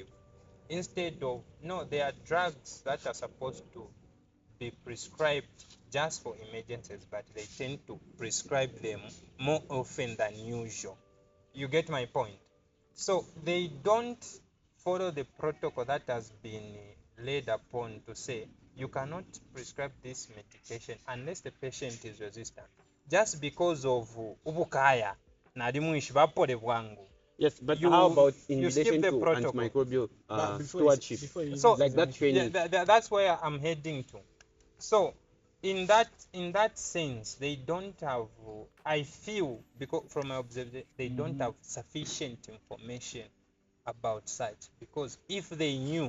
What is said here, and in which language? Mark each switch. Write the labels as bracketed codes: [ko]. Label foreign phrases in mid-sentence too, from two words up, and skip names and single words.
[en] Instead of, no, there are drugs that are supposed to be prescribed just for emergencies, but they tend to prescribe them more often than usual. You get my point? So they don't follow the protocol that has been laid upon to say you cannot prescribe this medication unless the patient is resistant. Just because of [bem] ubukaya nali mwishi bapole bwangu. [en] Yes, but You- how about in you skip relation the to protocol. antimicrobial But stewardship? before you So, use Like that example- training. that's where I'm heading to. So in that sense, they don't have, I feel, because from my observation, they don't have sufficient information about such, because if they knew,